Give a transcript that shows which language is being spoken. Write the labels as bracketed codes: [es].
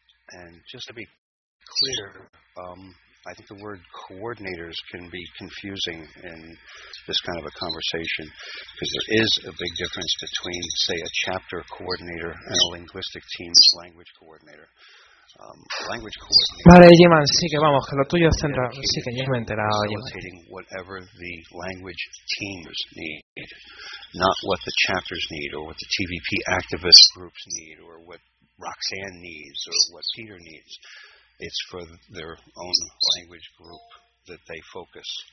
[en] And just to be clear, I think the word coordinators can be confusing in this kind of a conversation, because there is a big difference between, say, a chapter coordinator and a linguistic team's language coordinator. [es] Vale, Jiman, sí que vamos, que lo tuyo es centrar, sí que ya me he enterado, Jiman. [en] Whatever the language teams need, not what the chapters need, or what the TVP activist groups need, or what Roxanne needs, or what Peter needs. It's for their own language group that they focus.